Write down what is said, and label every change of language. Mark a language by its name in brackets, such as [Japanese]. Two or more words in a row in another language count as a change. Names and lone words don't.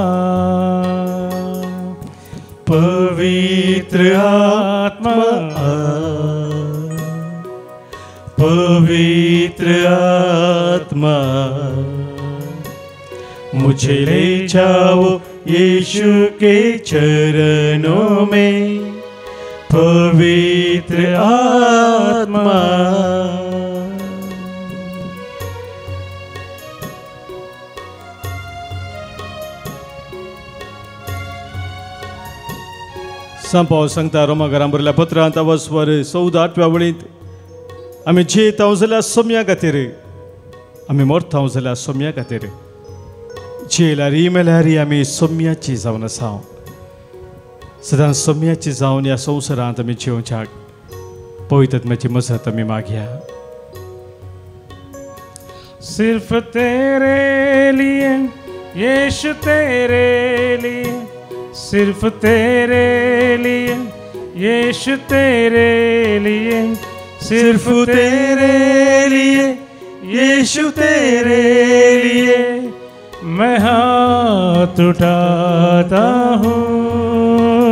[Hindi] पवित्र आत्मा पवित्र आत्मा मुझे ले जाओ यीशु के चरणों में पवित्र आत्मा [Konkani] सांपाव सांगता रोमाकारां बरयल्या पत्रांत वस्वर 14 वळींत आमी जियेता जाल्यार सोम्या खातीर आमी मरता जाल्यार सोम्या खातीर जियेल्यार मेल्यार आमी सोम्याची जावन आसा सदांच सोम्याची जावन ह्या संवसारांत आमी जिवच्याक पवित्र आत्म्याची मजत आमी मागया [Hindi] सिर्फ तेरे लिए यीशु तेरे लिए सिर्फ तेरे लिए यीशु तेरे लिए सिर्फ तेरे लिए यीशु तेरे लिए मैं हाथ उठाता हूँ